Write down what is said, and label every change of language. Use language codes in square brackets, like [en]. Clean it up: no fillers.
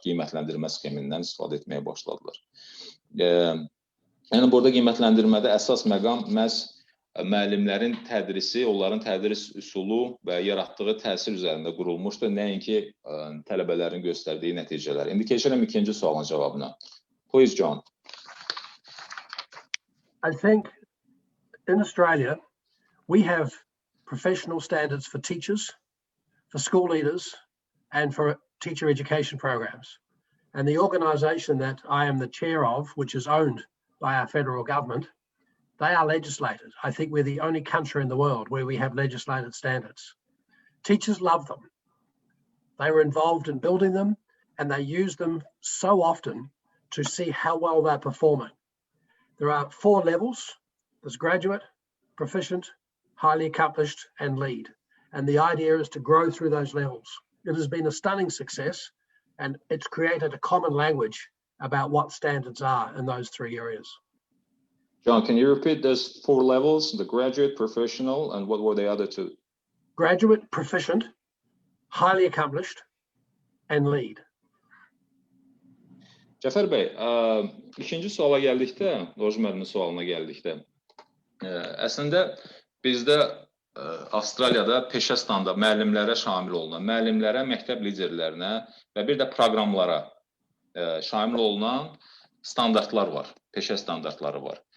[az] Qiymətləndirmə sxemindən istifadə etməyə başladılar. Yəni burada qiymətləndirmədə əsas məqam məhz müəllimlərin tədrisi, onların tədris üsulu və yaratdığı təsir üzərində qurulmuşdur, nəinki tələbələrin göstərdiyi nəticələr. İndi keçirəm ikinci sualın cavabına. [en] Please, John. I think in Australia, we have professional standards for teachers, for school leaders, and for teacher education programs. And the organisation that I am the chair of, which is owned by our federal government, they are legislated. I think we're the only country in the world where we have legislated standards. Teachers love them. They were involved in building them, and they use them so often to see how well they're performing. There are 4 levels. There's graduate, proficient, highly accomplished, and lead. And the idea is to grow through those levels. It has been a stunning success, and it's created a common language about what standards are in those 3 areas. John, can you repeat those 4 levels, the graduate, professional, and what were the other 2? Graduate, proficient, highly accomplished, and lead. [az] Cəfər bəy, ikinci suala gəldikdə, Loji müəllimin sualına gəldikdə, əslində bizdə Avstraliyada peşə standart müəllimlərə şamil olunan, müəllimlərə, məktəb liderlərinə və bir də proqramlara şamil olunan standartlar var, peşə standartları var.